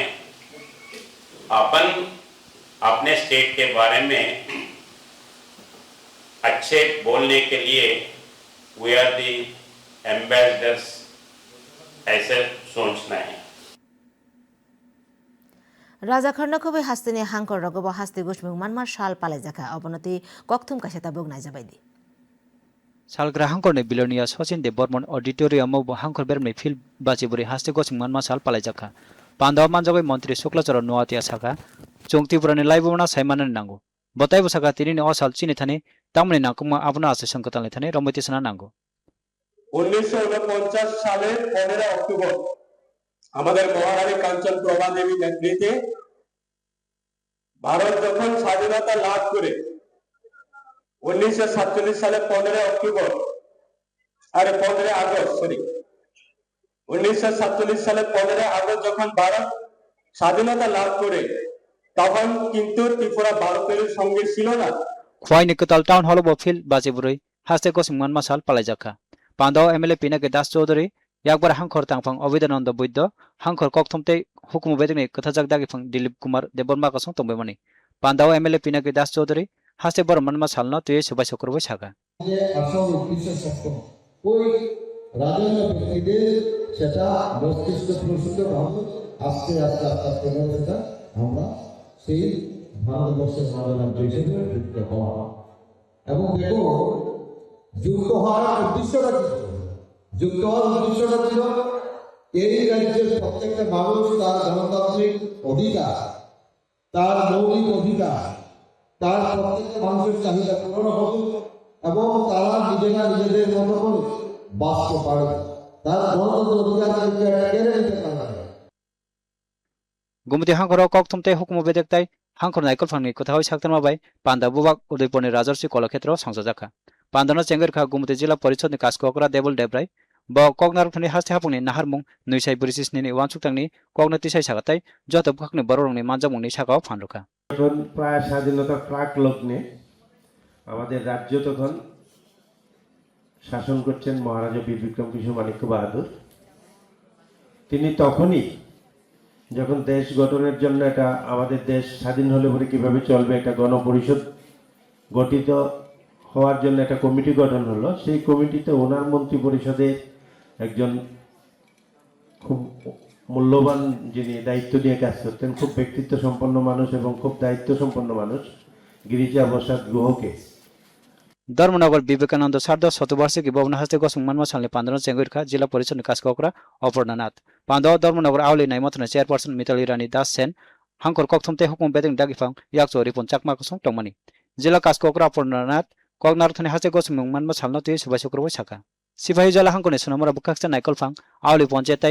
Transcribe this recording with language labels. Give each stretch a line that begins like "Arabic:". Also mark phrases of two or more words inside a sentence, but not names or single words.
Hindi: अपन अपने स्टेट के बारे में अच्छे बोलने के लिए
English: we are the ambassadors,
Hindi: ऐसे सोचना है।
Kok Borok: राजा खर्नखबै हास्तेनि हांकर रगब हास्ते गसिमुं मानमा साल पालायजाखा अबनति कक्थुम कासेता बुगनाय जाबायदि सालग्रा हांखरनि बिलोनिया सचिन देव बर्मन ऑडिटोरियम हांखर बेरमनि फिल बाचिबुरी हास्ते गसिं मानमा साल पालायजाखा पांडाव मानजागै मंत्री शुक्लाचरण नोआतिया साखा चोंगतिपुरानि लाइबोना साइमाननि नांगौ बताइबो साखा तिनिनि असाल चिनि थाने तामनि नांकुमा आबना आसे संकतालनि थाने रमति सना नांगौ
Bangla: 1949 সালের 15 অক্টোবর আমাদের মহারানী কাঞ্চন প্রভা দেবী নেতৃত্বে ভারত যখন স্বাধীনতা লাভ করে 1947 সালে 15 অক্টোবর আরে 15 আগস্ট সরি 1947 সালে 15 আগস্ট যখন ভারত স্বাধীনতা লাভ করে তখন কিন্তু ত্রিপুরা ভারতের সঙ্গে ছিল না
Kok Borok: ख्वाइनि कताल टाउन हॉल बो फिल बाचिबुरी हास्ते गसिं मानमा साल पालायजाखा पांडाव एमएलए पिनाके दास चौधरी yakbar हांखर तांफां अबिदानन्द बुद्ध हांखर कक्थमते हुकुम बेदनि कथाजाक दागिफां दिलीप कुमार देबरमा कसं तंबेमनि पांडाव एमएलए पिनाके दास चौधरी हास्ते बरमनमा सालना तुये सबाय सकरबो सागा
Bangla: যে আসল উদ্দেশ্য সত্য ওই রাজনীতি ব্যক্তিদের সেটা মস্তিষ্ক প্রসূত ভাবে আস্তে আস্তে আস্তে আস্তে মধ্যে আমরা সেই ভারতবর্ষের স্বাধীনতা হিসেবে যুক্ত হওয়া এবং দেখো যুক্ত হওয়ার উদ্দেশ্যটা কি যুক্ত হওয়ার উদ্দেশ্যটা ছিল এই রাজ্যের প্রত্যেকটা মানুষ তার গণতান্ত্রিক অধিকার তার মৌলিক অধিকার তার প্রত্যেকটা মানুষের চাহিদা পূরণ হবে এবং তারা নিজেরা নিজেদের মতো করে বাঁচতে পারবে তার গণতন্ত্র অধিকার কেড়ে নিতে পারবে
Kok Borok: गुमति हांखर कक्थमते हुकुम बेदकताय हांखर नायकल फांनि कथाय साक्तरमा बाय पांडा बुबाक उदयपुरनि राजर्षि कलाक्षेत्र संसाजाखा पांडाना चेंगरखा गुमति जिल्ला परिषदनि कास्ककरा देबल देब्राय ब कगनारथनि हास्ते हापुंनि नाहारमुं नैसाय ब्रिटिशनि वानसुक्तांनि कगनतिसाय सागाताय जतब खाकनि बररंनि मानजामुंनि सागाव फानरुखा
Bangla: তখন প্রায় স্বাধীনতার প্রাক লগ্নে আমাদের রাজ্য তখন শাসন করছেন মহারাজা বীর বিক্রম কিশোর মানিক্য বাহাদুর তিনি তখনই যখন দেশ গঠনের জন্য এটা আমাদের দেশ স্বাধীন হলে পরে কিভাবে চলবে একটা গণপরিষদ গঠিত হওয়ার জন্য একটা কমিটি গঠন হলো সেই কমিটিতে ওনার মন্ত্রী পরিষদে একজন খুব মূল্যবান যিনি দায়িত্ব নিয়ে কাজ করতেন খুব ব্যক্তিত্ব সম্পন্ন মানুষ এবং খুব দায়িত্ব সম্পন্ন মানুষ গিরিজা প্রসাদ গুহকে
Kok Borok: धर्मनगर विवेकानंद सार्ध शतवार्षिकी भवन हस्ते गसुङ मानमा सालनि पांडन चेंगरखा जिल्ला परिषद कास्ककरा अपर्णानाथ पांडव धर्मनगर आवली नाइमथन चेयरपर्सन मिताली रानी दास सेन हांखर कक्थमते हुकुम बेदं दागिफां याकचो रिपन चाकमा कसं टंगमनि जिल्ला कास्ककरा अपर्णानाथ कगनारथनि हस्ते गसुङ मानमा सालना तुय सबाय सकरबो साका सिपाही जला हांखरनि सुनामरा बुखाक्सा नायकलफां आवली पंचायतै